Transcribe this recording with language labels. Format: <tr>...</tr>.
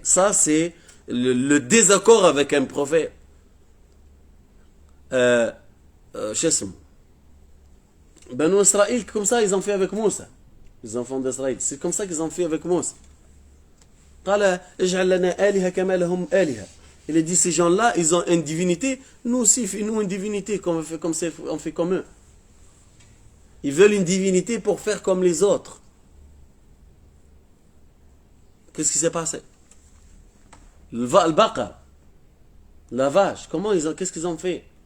<fr>Ça, c'est le désaccord avec un prophète.</fr> <ar>شو اسمه</ar> <fr>Banu Israël, comme ça, ils ont fait avec Moussa. Les enfants d'Israël. C'est comme ça qu'ils ont fait avec Moussa.</fr> <ar>قال اجعل لنا آلهة كما لهم آلهة.</ar> <fr>Il a dit, ces gens-là, ils ont une divinité. Nous aussi, fais-nous une divinité, on fait comme eux. Ils veulent une divinité pour faire comme les autres. Qu'est-ce qui s'est passé? Le baqar, la vache, qu'est-ce qu'ils ont fait?</fr>